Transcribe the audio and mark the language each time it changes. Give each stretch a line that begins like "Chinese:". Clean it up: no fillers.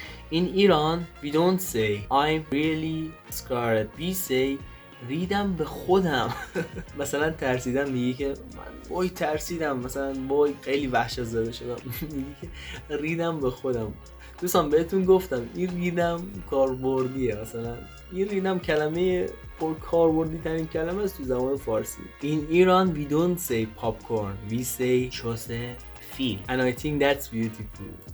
English: In Iran we don't say I'm really scared, we say
Persian: ریدم به خودم. مثلا ترسیدم میگه که من وای ترسیدم، مثلا وای خیلی وحشت زده شدم میگه که ریدم به خودم. دوستان بهتون گفتم این ریدم کاربردیه، مثلا این ریدم کلمه پر کاربردی ترین کلمه است تو زبان فارسی.
English: In Iran we don't say popcorn, we say
Persian: چوسه فیل
English: and I think that's beautiful.